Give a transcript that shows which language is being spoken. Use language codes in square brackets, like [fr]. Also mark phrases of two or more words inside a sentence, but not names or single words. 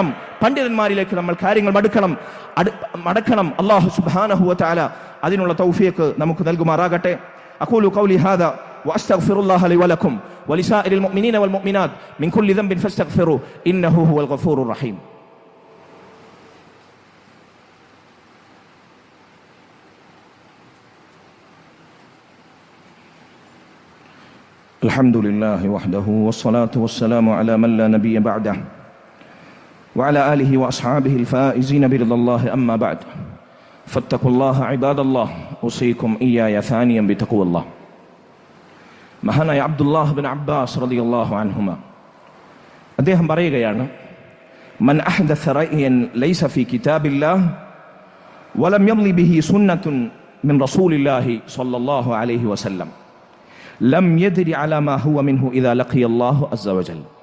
[ml] പണ്ഡിതന്മാരിലേക്ക് നമ്മൾ കാര്യങ്ങൾ മടക്കണം. [ar] الله سبحانه وتعالى [ml] അതിനുള്ള തൗഫീഖ് നമുക്ക് നൽകുമാറാകട്ടെ. [ar] أقول قولي هذا وأستغفر الله لي ولكم ولسائر المؤمنين والمؤمنات من كل ذنب فاستغفروه إنه هو الغفور الرحيم. الحمد لله وحده والصلاة والسلام على من لا نبي بعده وعلى آله وأصحابه الفائزين برضا الله أما بعد فاتقوا الله عباد الله أوصيكم إياي ثانيا بتقوى الله. [ml] മഹാനായ അബ്ദുല്ലാഹ് ബിൻ അബ്ബാസ് [ar] رضي الله عنهما [ml] അദ്ദേഹം പറയുകയാണ്, [ar] من أحدث رأيا ليس في كتاب الله ولم تمض به سنة من رسول الله صلى الله عليه وسلم لم يدر على ما هو منه إذا لقي الله عز وجل.